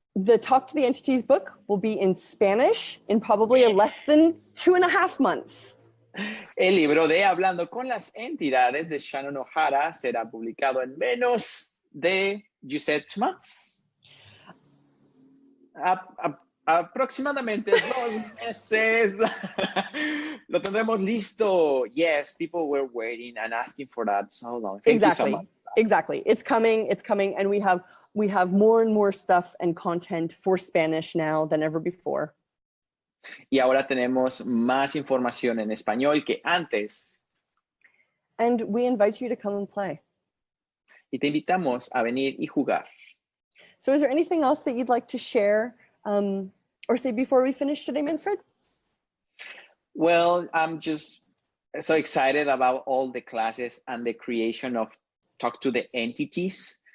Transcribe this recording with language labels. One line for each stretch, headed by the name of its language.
English: The Talk to the Entities book will be in Spanish in probably less than 2.5 months.
Spanish: El libro de Hablando con las Entidades de Shannon O'Hara será publicado en menos de,
English: you said 2 months?
Spanish: Aproximadamente 2 meses. Lo tendremos listo.
English: Yes, people were waiting and asking for that so long. Thank you so much. Exactly. It's coming, and we have more and more stuff and content for Spanish now than ever before.
Spanish: Y ahora tenemos más información en español que antes.
English: And we invite you to come and play.
Spanish: Y te invitamos a venir y jugar.
English: So is there anything else that you'd like to share or say before we finish today, Manfred? Well, I'm just so excited about all the classes and the creation of Talk to the Entities.